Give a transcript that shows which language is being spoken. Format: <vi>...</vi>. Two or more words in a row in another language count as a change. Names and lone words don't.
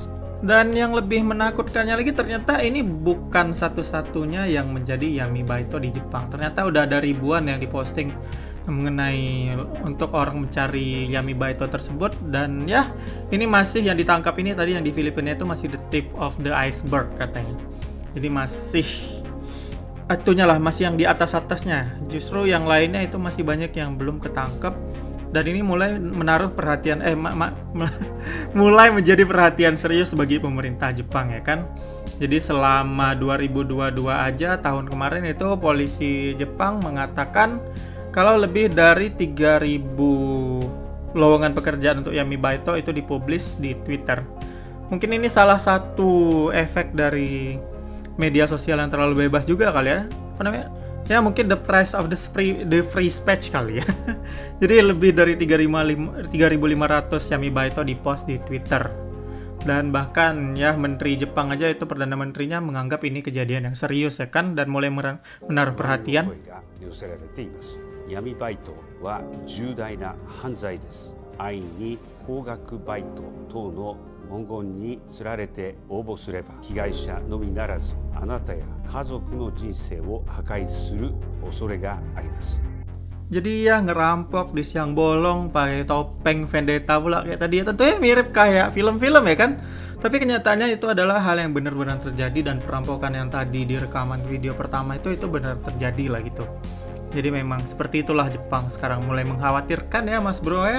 <id>Dan yang lebih menakutkannya lagi, ternyata ini bukan satu-satunya yang menjadi</id> <ja>闇バイト</ja> <id>di Jepang. Ternyata udah ada ribuan yang diposting mengenai untuk orang mencari</id> <ja>闇バイト</ja> <id>tersebut. Dan ya, ini masih yang ditangkap ini tadi yang di Filipina itu masih</id> <en>the tip of the iceberg</en> <id>katanya. Jadi masih itunya lah, masih yang di atasnya. Justru yang lainnya itu masih banyak yang belum ketangkep. Dan ini mulai menaruh perhatian mulai menjadi perhatian serius bagi pemerintah Jepang ya kan. Jadi selama 2022 aja tahun kemarin itu polisi Jepang mengatakan kalau lebih dari 3.000 lowongan pekerjaan untuk</id> <ja>闇バイト</ja> <id>itu dipublish di Twitter. Mungkin ini salah satu efek dari media sosial yang terlalu bebas juga kali ya. Apa namanya? Ya mungkin</id> <en>the price of the free speech</en> <id>kali ya. Jadi lebih dari 3.500</id> <ja>闇バイト</ja> <id>dipost di Twitter. Dan bahkan ya Menteri Jepang aja itu Perdana Menterinya menganggap ini kejadian yang serius ya kan, dan mulai menaruh perhatian.</id> <ja>闇バイトは重大な犯罪です。安易に高額バイト等の文言につられて応募すれば被害者のみならずあなたや家族の人生を破壊する恐れがあります。</ja> <id>Jadi ya ngerampok di siang bolong pakai topeng vendetta pula kayak tadi ya, tentunya mirip kayak film-film ya kan. Tapi kenyataannya itu adalah hal yang benar-benar terjadi, dan perampokan yang tadi di rekaman video pertama itu benar terjadi lah gitu. Jadi memang seperti itulah Jepang sekarang, mulai mengkhawatirkan ya Mas Bro ya.</id>